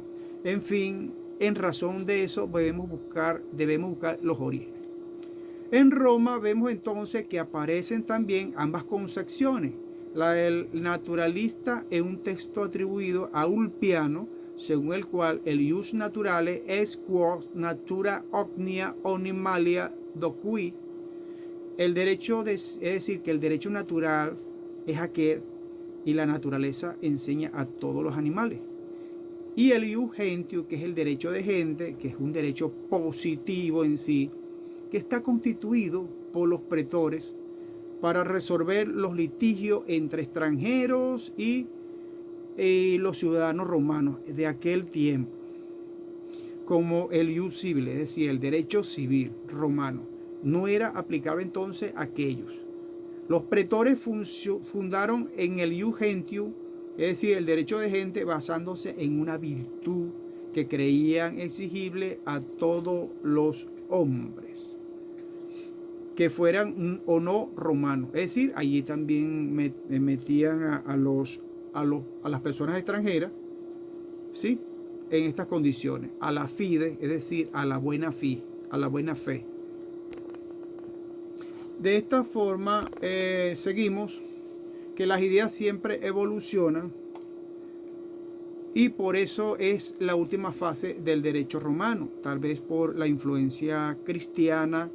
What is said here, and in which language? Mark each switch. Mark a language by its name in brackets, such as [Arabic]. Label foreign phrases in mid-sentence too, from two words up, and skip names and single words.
[Spanish] En fin, en razón de eso debemos buscar los orígenes. En Roma vemos entonces que aparecen también ambas concepciones. La del naturalista es un texto atribuido a Ulpiano, según el cual el [Latin] ius naturale est quos natura omnia animalia docui. [Spanish] El derecho es decir, que el derecho natural es aquel y la naturaleza enseña a todos los animales. Y el [Latin] ius gentium, [Spanish] que es el derecho de gente, que es un derecho positivo en sí, que está constituido por los pretores para resolver los litigios entre extranjeros y los ciudadanos romanos de aquel tiempo, como el [Latin] ius civile, [Spanish] es decir, el derecho civil romano. No era aplicable entonces a aquellos. Los pretores fundaron en el [Latin] ius gentium, [Spanish] es decir, el derecho de gente, basándose en una virtud que creían exigible a todos los hombres, que fueran o no romanos. Es decir, allí también metían a las personas extranjeras, ¿sí?, en estas condiciones, a la fide, es decir, a la buena fe, De esta forma seguimos que las ideas siempre evolucionan y por eso es la última fase del derecho romano, tal vez por la influencia cristiana.